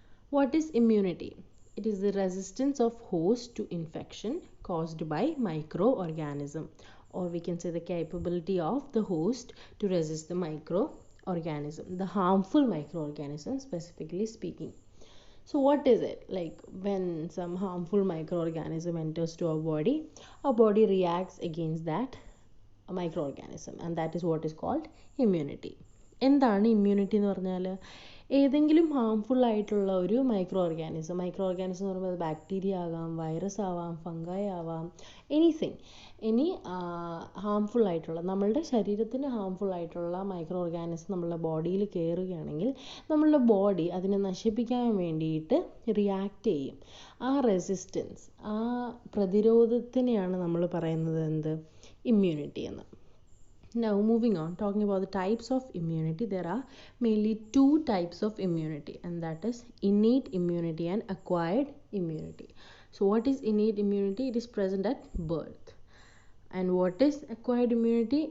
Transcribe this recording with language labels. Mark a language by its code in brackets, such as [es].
[en] What is immunity? It is the resistance of host to infection caused by microorganism, or we can say the capability of the host to resist the microorganism, the harmful microorganism specifically speaking. So what is it? Like when some harmful microorganism enters to our body reacts against that microorganism, and that is what is called immunity. [ml] എന്താണ് immunity എന്ന് പറഞ്ഞാൽ ഏതെങ്കിലും harmful ആയിട്ടുള്ള ഒരു micro organism എന്ന് പറയുമ്പോൾ bacteria ആകാം, virus ആവാം, ഫംഗൈ ആവാം, എനി ഹാംഫുൾ ആയിട്ടുള്ള നമ്മളുടെ ശരീരത്തിന് ഹാംഫുൾ ആയിട്ടുള്ള മൈക്രോ ഓർഗാനിസം നമ്മളുടെ ബോഡിയിൽ കയറുകയാണെങ്കിൽ നമ്മളുടെ ബോഡി അതിനെ നശിപ്പിക്കാൻ വേണ്ടിയിട്ട് റിയാക്ട് ചെയ്യും. ആ റെസിസ്റ്റൻസ്, ആ പ്രതിരോധത്തിനെയാണ് നമ്മൾ പറയുന്നത് എന്ത്, immunity എന്ന്. [en] Now moving on, talking about the types of immunity, there are mainly two types of immunity, and that is innate immunity and acquired immunity. So what is innate immunity? It is present at birth. And what is acquired immunity?